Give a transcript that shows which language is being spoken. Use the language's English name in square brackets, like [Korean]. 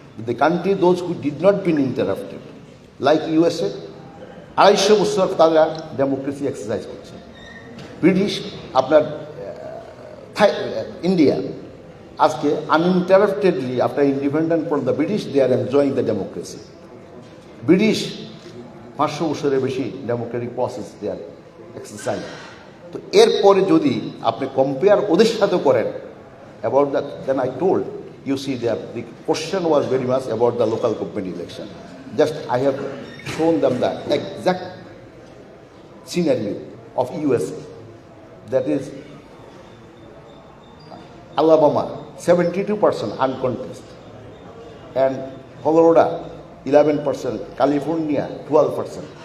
[English] The country, those who did not been interrupted, like USA, [Bangla] 250 বছর তারা democracy exercise করছে। [English] British আপনার India আজকে uninterruptedly after independent from the British they are enjoying the democracy. [Bangla] British 500 বছরের বেশি Democratic process দে আর exercise. তো এরপরে যদি আপনি কম্পেয়ার ওদের সাথে করেন [English] About that, then I told, you see that the question was very much about the local government election. Just I have shown them the exact scenario of USA. That is Alabama 72% uncontested, and Colorado 11%, California 12%.